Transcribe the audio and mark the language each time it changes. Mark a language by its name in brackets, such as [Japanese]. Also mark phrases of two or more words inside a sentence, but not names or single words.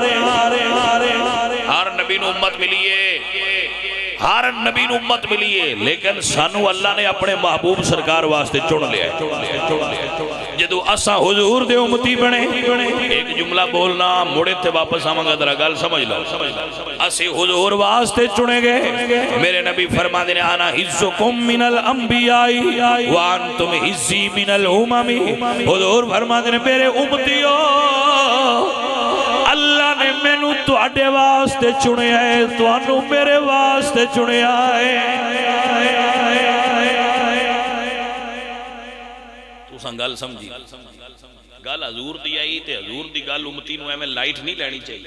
[Punjabi] ہر نبی نوں امت ملی ہے، ہر نبی نوں امت ملی ہے، لیکن سانوں اللہ نے اپنے محبوب سرکار واسطے چن لیا ہے. جدوں اساں حضور دے امتی بنے، اک جملہ بولنا مڑے تے واپس آواں گا، ذرا گل سمجھ لو. اسی حضور واسطے چنے گئے. میرے نبی فرماتے نے [Arabic] أنا حظكم من الأنبياء وأنتم حظي من الأمم. [Punjabi] حضور فرماتے نے میرے امتیو اللہ نے مینوں تہاڈے واسطے چنیا ہے، تہانوں میرے واسطے چنیا ہے. تساں گل سمجھی، گل حضور دی آئی تے حضور دی گل امتی نوں ایویں لائٹ نہیں لینی چاہیے.